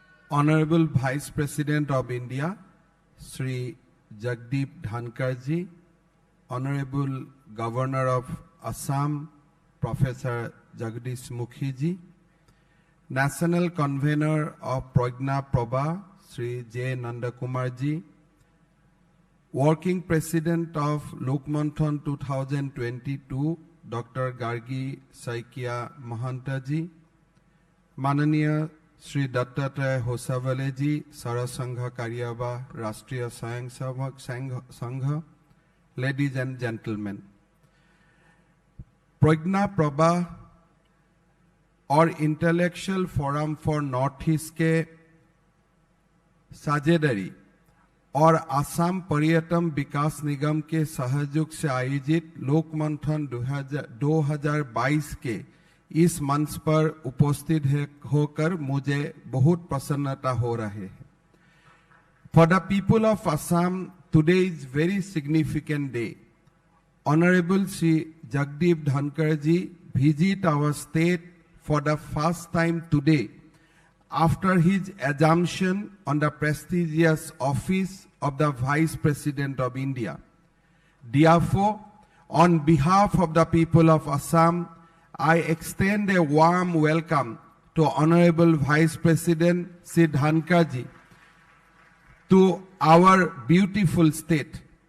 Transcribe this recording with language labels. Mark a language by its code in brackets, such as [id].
[en] Honorable Vice President of India, Sri Jagdeep Dhankar ji, Honorable Governor of Assam, Professor Jagdish Mukhi ji, National Convener of Prajna Prabha, Sri J. Nandakumar ji, Working President of Lokmanthan 2022, Dr. Gargi Saikia Mahanta ji, Mananiya Sri Dattatreya Hosavale ji, Sarasangha Karyaba, Rashtriya Swayam Sevak Sangha, ladies and gentlemen, [hi] Prajna Prabha और intellectual forum for north east के साझेदारी और आसाम पर्यटन विकास निगम के सहयोग से आयोजित लोकमंथन 2022 के इस मंच पर उपस्थित होकर मुझे बहुत प्रसन्नता हो रही है। [en] For the people of Assam today is very significant day. Honorable Sri Jagdeep Dhankar ji visit our state for the first time today after his assumption on the prestigious office of the Vice President of India. Therefore, on behalf of the people of Assam, I extend a warm welcome to Honorable Vice President Sri Dhankar ji to our beautiful state.